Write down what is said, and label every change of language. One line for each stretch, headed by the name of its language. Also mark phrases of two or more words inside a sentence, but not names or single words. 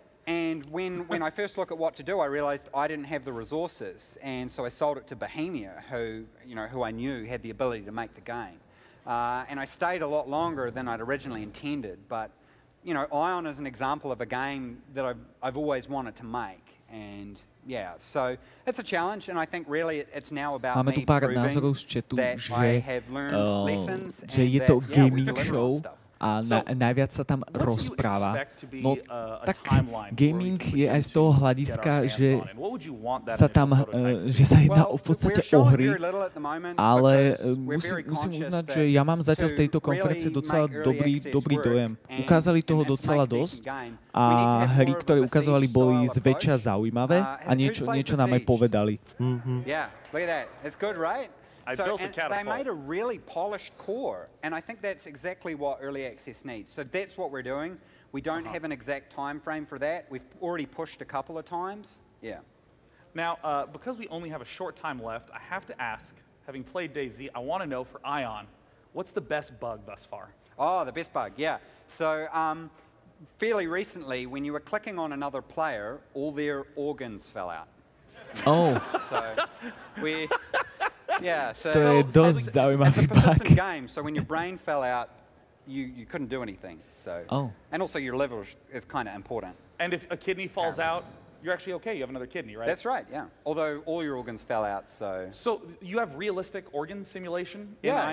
English: And when I first looked at what to do, I realized I didn't have the resources, and so I sold it to Bohemia, who I knew had the ability to make the game. And I stayed a lot longer than I'd originally intended, but Ion is an example of a game that I've always wanted to make, and yeah, so it's a challenge, and I think really it's now about
Slovak: Máme tu
English: me
Slovak: pár
English: proving
Slovak: názorov z chatu,
English: that I have learned lessons
Slovak: že
English: and
Slovak: je
English: that,
Slovak: to
English: we
Slovak: gaming
English: deliver on
Slovak: show
English: stuff.
Slovak: a najviac sa tam rozpráva. No tak gaming je aj z toho hľadiska, že sa tam, že sa jedná v podstate o hry, ale musím uznať, že ja mám zatiaľ z tejto konferencie docela dobrý dojem. Ukázali toho docela dosť a hry, ktoré ukazovali, boli zväčša zaujímavé a niečo nám aj povedali.
English: Yeah, look at that. It's good, right? They made a really polished core, and I think that's exactly what early access needs. So that's what we're doing. We don't have an exact time frame for that. We've already pushed a couple of times. Yeah. Now, because we only have a short time left, I have to ask, having played DayZ, I want to know for Ion, what's the best bug thus far? Oh, the best bug, yeah. So fairly recently, when you were clicking on another player, all their organs fell out. Oh. So yeah, so
Slovak: to je dosť zaujímavý
English: it's a persistent game, so when your brain fell out, you couldn't do anything. So and also your liver is kind of important. And if a kidney falls out, you're actually okay. You have another kidney, right? That's right, yeah. Although all your organs fell out, so. So you have realistic organ simulation in Yeah,